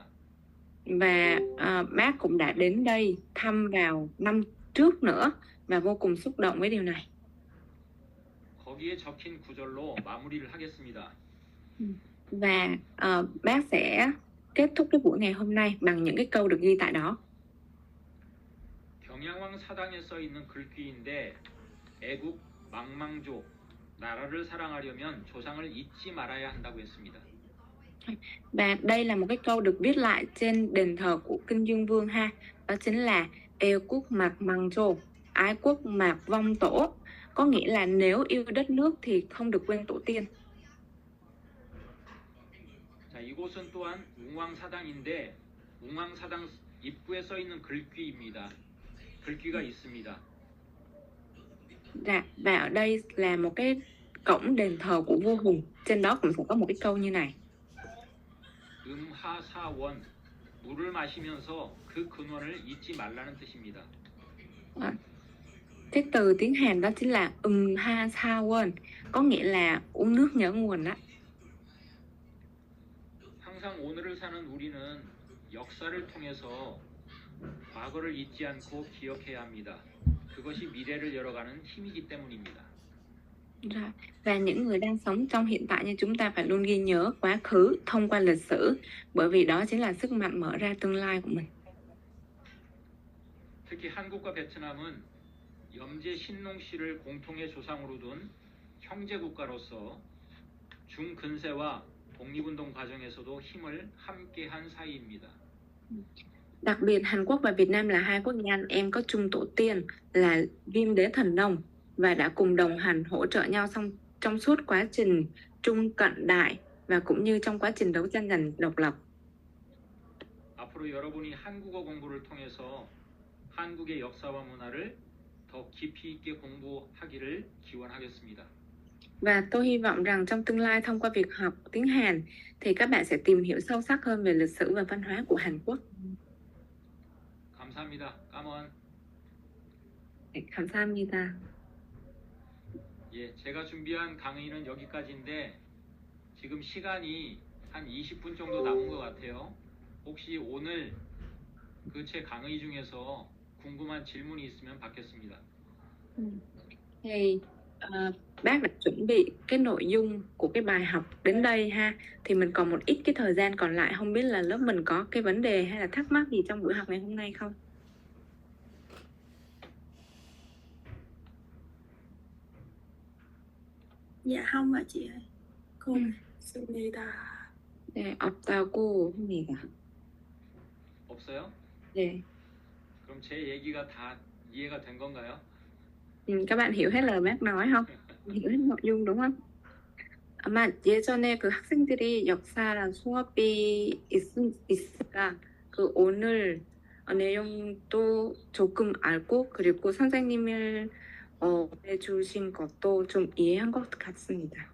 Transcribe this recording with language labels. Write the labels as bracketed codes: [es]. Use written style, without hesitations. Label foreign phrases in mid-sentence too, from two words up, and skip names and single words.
[vi] Và bác cũng đã đến đây thăm vào năm trước nữa và vô cùng xúc động với điều này. [ko] 거기에 적힌 구절로 마무리를 하겠습니다. [vi] Và bác sẽ kết thúc cái buổi ngày hôm nay bằng những cái câu được ghi tại đó. [ko] 경양왕 사당에 써 있는 글귀인데 애국 망망조 나라를 사랑하려면 조상을 잊지 말아야 한다고 했습니다. [vi] Và đây là một cái câu được viết lại trên đền thờ của Kinh Dương Vương ha. Đó chính là yêu quốc mạc mằng trồ, ái quốc mạc vong tổ. Có nghĩa là nếu yêu đất nước thì không được quên tổ tiên. [ko] 자, 이곳은 또한 웅왕사당인데 웅왕사당 입구에 써 있는 글귀입니다. 글귀가 있습니다. [vi] Và ở đây là một cái cổng đền thờ của vua Hùng. Trên đó cũng sẽ có một cái câu như này. [ko] 음하사원 물을 마시면서 그 근원을 잊지 말라는 뜻입니다. [vi] Cái từ tiếng Hàn đó chính là ha sa won, có nghĩa là uống nước nhớ nguồn đó. [ko] 항상 오늘을 사는 우리는 역사를 통해서 과거를 잊지 않고 기억해야 합니다. 그것이 미래를 열어가는 힘이기 때문입니다. [vi] Rồi. Và những người đang sống trong hiện tại như chúng ta phải luôn ghi nhớ quá khứ thông qua lịch sử, bởi vì đó chính là sức mạnh mở ra tương lai của mình. [ko] 특히 한국과 베트남은 염제 신농 씨를 공통의 조상으로 둔 형제 국가로서 중근세와 독립운동 과정에서도 힘을 함께한 사이입니다. [vi] Đặc biệt Hàn Quốc và Việt Nam là hai quốc gia anh em có chung tổ tiên là Viêm Đế Thần Nông và đã cùng đồng hành hỗ trợ nhau trong suốt quá trình Trung Cận Đại và cũng như trong quá trình đấu tranh giành độc lập. [ko] 앞으로 여러분이 한국어 공부를 통해서 한국의 역사와 문화를 더 깊이 있게 공부하기를 기원하겠습니다. [vi] Và tôi hy vọng rằng trong tương lai thông qua việc học tiếng Hàn thì các bạn sẽ tìm hiểu sâu sắc hơn về lịch sử và văn hóa của Hàn Quốc. [ko] 감사합니다. 까먼. 감사합니다. 예, 제가 준비한 강의는 여기까지인데 지금 시간이 한 20분 정도 남은 것 같아요. 혹시 오늘 그 제 강의 중에서 궁금한 질문이 있으면 받겠습니다. [vi] Thì bác đã chuẩn bị cái nội dung của cái bài học đến đây ha. Thì mình còn một ít cái thời gian còn lại, không biết là lớp mình có cái vấn đề hay là thắc mắc gì trong buổi học ngày hôm nay không? Dạ không ạ chị ơi. [ko] Cô 있습니다. 네, 없다고 합니다. 없어요? 네. 그럼 제 얘기가 다 이해가 된 건가요? [vi] Các bạn hiểu hết lời bác nói không? Hiểu hết nội dung đúng không? [ko] 아마 예전에 그 학생들이 역사랑 수업이 있으니까 그 오늘 내용도 조금 알고 그리고 선생님을 해주신 것도 좀 이해한 것 같습니다.